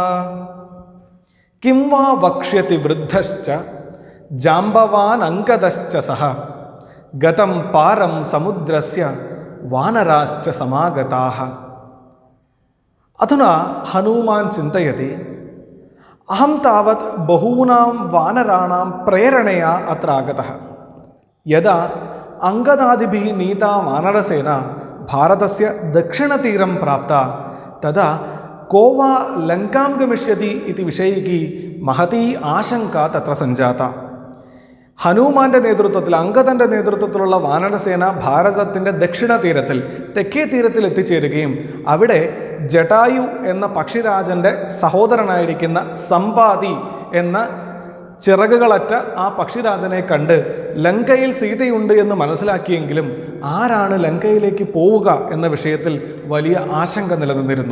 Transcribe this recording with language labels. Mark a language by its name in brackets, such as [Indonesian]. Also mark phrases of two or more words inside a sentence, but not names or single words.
[Sanskrit] കിം വാ വക്ഷ്യതി വൃദ്ധശ്ച ജാംബവാനംഗദശ്ച സഹ ഗതം പാരം സമുദ്രസ്യ വാനരാശ്ച സമാഗതാഃ. അധുനാ ഹനുമാൻ ചിന്തയതി, അഹം താവത് ബഹൂനാം വാനരാണാം പ്രേരണയാ അത്ര ആഗതഃ. യദാ അംഗദാദിഭിः नीता वानरसेना भारतस्य दक्षिणतीरं प्राप्ता तदा को वा लङ्कां गमिष्यति इति विषयिकी महती आशंका तत्र सञ्जाता. [Malayalam] ഹനുമാന്റെ നേതൃത്വത്തിൽ, അംഗദന്റെ നേതൃത്വത്തിലുള്ള വാനരസേന ഭാരതത്തിൻ്റെ ദക്ഷിണ തീരത്തിൽ, തെക്കേ തീരത്തിൽ എത്തിച്ചേരുകയും അവിടെ ജടായു എന്ന പക്ഷിരാജൻ്റെ സഹോദരനായിരിക്കുന്ന സമ്പാതി എന്ന ചിറകുകളറ്റ ആ പക്ഷിരാജനെ കണ്ട് ലങ്കയിൽ സീതയുണ്ട് എന്ന് മനസ്സിലാക്കിയെങ്കിലും ആരാണ് ലങ്കയിലേക്ക് പോവുക എന്ന വിഷയത്തിൽ വലിയ ആശങ്ക നിലനിന്നിരുന്നു.